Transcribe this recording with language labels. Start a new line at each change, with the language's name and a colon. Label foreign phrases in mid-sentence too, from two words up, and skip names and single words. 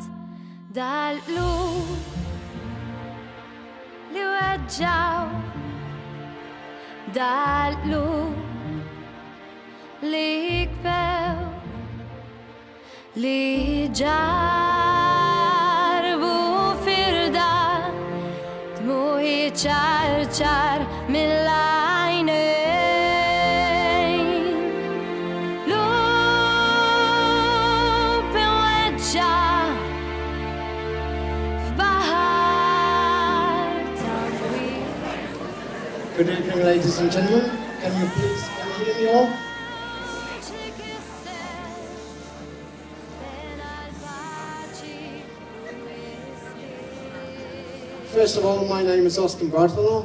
Maltese: Dal-qlub li weġġaw, dal-qlub li jikbew, li ġarbu firda, dmuħi ċar mill-għajnejn. Lub imweġġa f'baħar ta' twil.
English: Good evening, ladies and gentlemen. Can you please hear me all? First of all, my name is Austin Bartholow.